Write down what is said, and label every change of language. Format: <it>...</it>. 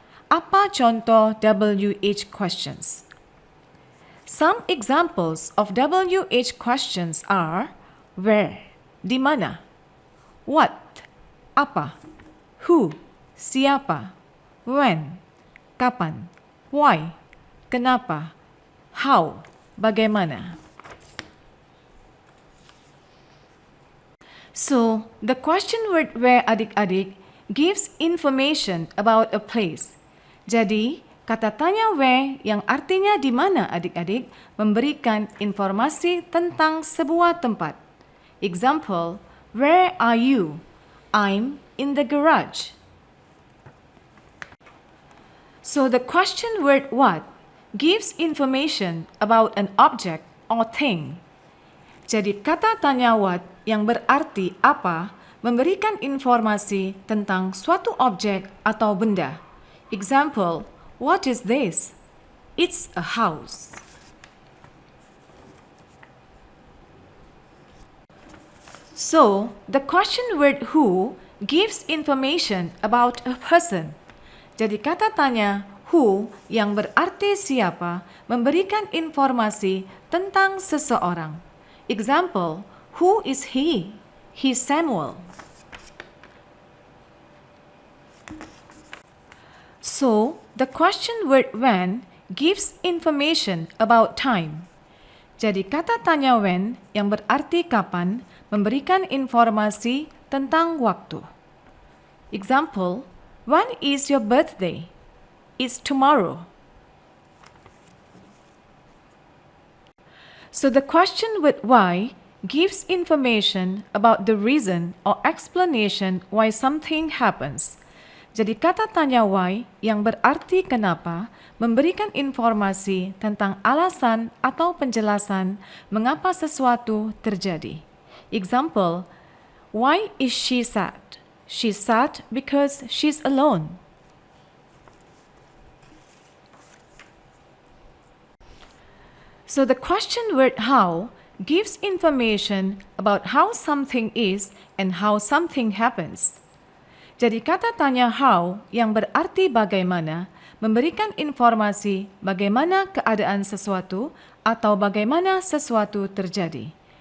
<id>Apa contoh</id> <en>WH questions? Some examples of WH questions are where, di mana, what, apa, who, siapa, when, kapan, why, kenapa, how, bagaimana. So, the question word where adik-adik gives information about a place.</en> <id>Jadi, kata tanya where yang artinya di mana adik-adik memberikan informasi tentang sebuah tempat.</id> <en>Example, where are you? I'm in the garage. So, the question word what gives information about an object or thing.</en> <id>Jadi, kata tanya what yang berarti apa memberikan informasi tentang suatu objek atau benda.</id> <en>Example, what is this? It's a house. So, the question word who gives information about a person.</en> <id>Jadi kata tanya who yang berarti siapa memberikan informasi tentang seseorang.</id> <en>Example, who is he? He's Samuel. So, the question word when gives information about time.</en> <id>Jadi kata tanya when yang berarti kapan memberikan informasi tentang waktu.</id> <en>Example, when is your birthday? It's tomorrow. So the question with why gives information about the reason or explanation why something happens.</en> <id>Jadi kata tanya why yang berarti kenapa memberikan informasi tentang alasan atau penjelasan mengapa sesuatu terjadi.</id> <en>Example, why is she sad? She's sad because she's alone. So the question word how gives information about how something is and how something happens.</en> <id>Jadi kata tanya how yang berarti bagaimana memberikan informasi bagaimana keadaan sesuatu atau bagaimana sesuatu terjadi.</id>